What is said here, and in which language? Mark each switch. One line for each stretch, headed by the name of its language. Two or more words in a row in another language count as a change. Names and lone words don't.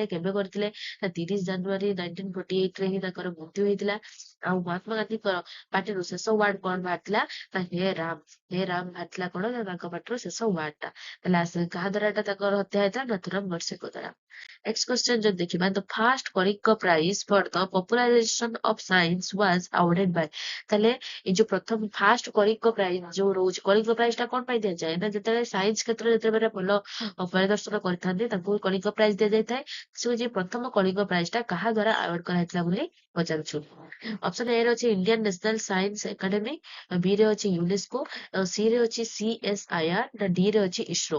Odia: କେବେ କରିଥିଲେ? ନା 30 ଜାନୁଆରୀ 1948 ରେ ହିଁ ତାଙ୍କର ମୃତ୍ୟୁ ହେଇଥିଲା। ଆଉ ମହାତ୍ମା ଗାନ୍ଧୀଙ୍କର ପାଟିରୁ ଶେଷ ୱାର୍ଡ କଣ ବାହାରିଥିଲା? ନା ହେ ରାମ, ହେ ରାମ ବାହାରିଥିଲା କଣ? ନା ତାଙ୍କ ପାଟିରୁ ଶେଷ ୱାର୍ଡ ଟା। ତାହେଲେ କାହା ଦ୍ଵାରା ଏଟା ତାଙ୍କର ହତ୍ୟା ହେଇଥିଲା? ନାଥୁରାମ ଗଡସେଙ୍କ ଦ୍ଵାରା।
English: Next question
Odia: ଯଦି ଦେଖିବା
English: the first Kalinga prize for the popularization of science was awarded by
Odia: ତାହେଲେ ଏଇ ଯୋଉ ପ୍ରଥମ ଫାଷ୍ଟ କଳିଙ୍ଗ ପ୍ରାଇଜ ଯୋଉ ରହୁଛି କଳିଙ୍ଗ ପ୍ରାଇଜ ଟା କଣ ପାଇଁ ଦିଆଯାଏ ନା ଯେତେବେଳେ ସାଇନ୍ସ କ୍ଷେତ୍ରରେ ଯେତେବେଳେ ଭଲ ପରିଦର୍ଶନ କରିଥାନ୍ତି ତାଙ୍କୁ କଳିଙ୍ଗ ପ୍ରାଇଜ ଦିଆଯାଇଥାଏ। ସେ ହଉଛି ପ୍ରଥମ କଳିଙ୍ଗ ପ୍ରାଇଜ ଟା କାହା ଦ୍ଵାରା ଆୱାର୍ଡ କରାଯାଇଥିଲା ବୋଲି ପଚାରୁଛୁ। ଅପସନ ଏ ରେ ଅଛି ଇଣ୍ଡିଆନ ନ୍ୟାସନାଲ ସାଇନ୍ସ ଏକାଡେମୀ, ବି ରେ ଅଛି ୟୁନେସ୍କୋ, ସି ରେ ଅଛି CSIR ନା ଡି ରେ ଅଛି ଇସ୍ରୋ।